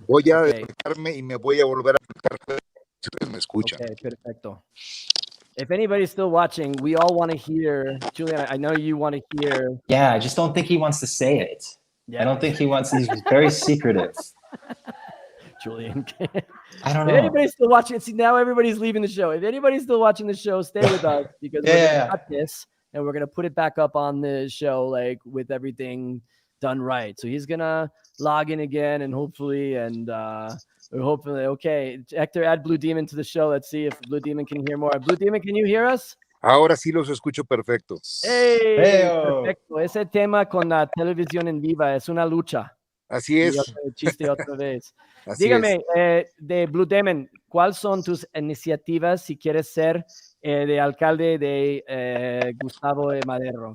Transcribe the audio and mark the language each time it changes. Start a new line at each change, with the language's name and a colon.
Spanish: Voy a despejarme y me voy a volver a conectar si ustedes me escuchan. Okay, perfecto.
English: If anybody's still watching, we all want to hear, Julian, I know you want to hear. Yeah, I just don't think he wants to say it. Yeah. I don't think he wants, he's very secretive. Julian. I don't know. If anybody's still watching, see, now everybody's leaving the show. If anybody's still watching the show, stay with us because we're going to cut this and we're going to put it back up on the show, like with everything done right. So he's going to log in again and hopefully, and Hopefully. Okay. Hector, add Blue Demon to the show. Let's see if Blue Demon can hear more. Blue Demon, can you hear us?
Spanish: Ahora sí los escucho perfecto. ¡Hey! Hey-o. Perfecto. Ese tema con la televisión en viva es una lucha. Así es. Y otro chiste otra vez. Así Dígame, es. de Blue Demon, ¿cuáles son tus iniciativas si quieres ser de alcalde de Gustavo de Madero?